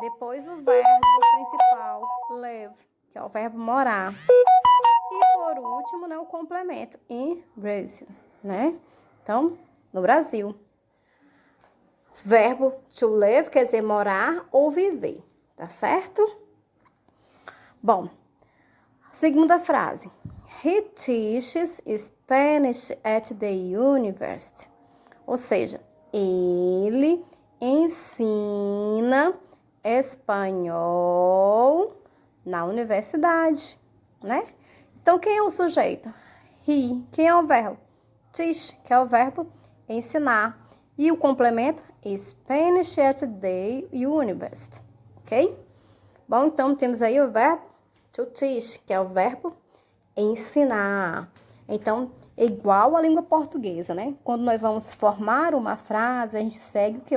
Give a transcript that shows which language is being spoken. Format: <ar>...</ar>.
<pt>Depois o verbo principal, live, que é o verbo morar. E por último, né, o complemento,</pt> <en>in Brazil,</en> <pt>né? Então, no Brasil. Verbo to live quer dizer morar ou viver, tá certo? Bom, segunda frase.</pt> <en>He teaches Spanish at the university.</en> <pt>Ou seja, ele ensina espanhol na universidade, né? Então, quem é o sujeito? He. Quem é o verbo? Teach, que é o verbo ensinar. E o complemento?</pt> <en>Spanish at the university, ok?</en> <pt>Bom, então, temos aí o verbo to teach, que é o verbo ensinar. Então, é igual à língua portuguesa, né? Quando nós vamos formar uma frase, a gente segue o que?</pt>